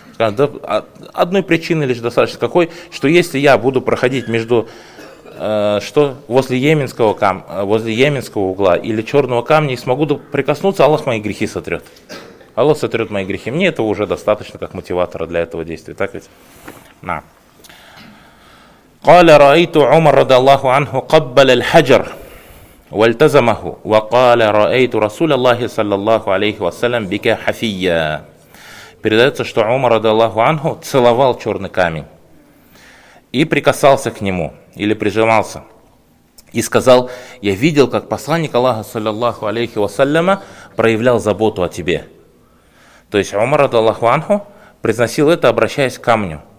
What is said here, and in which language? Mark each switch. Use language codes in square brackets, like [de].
[ru] Скажет, да, одной причины лишь достаточно. Какой? Что если я буду проходить между... что возле Йеменского камня, возле Йеменского угла или черного камня, и смогу прикоснуться, Аллах мои грехи сотрет. Аллах сотрет мои грехи. Мне этого уже достаточно как мотиватора для этого действия. Так ведь? На. [ar] قال رأيت عمر رضي الله عنه قبل الحجر والتزمه وقال رأيت رسول الله صلى الله عليه وسلم بك حفيا. [ru] Передается, что Умар رضي الله عنه целовал черный камень и прикасался к нему. Или прижимался. И сказал, я видел, как посланник Аллаха, саллиллаху алейхи вассаляма, проявлял заботу о тебе. То есть Умар радиаллаху анху произносил это, обращаясь к камню.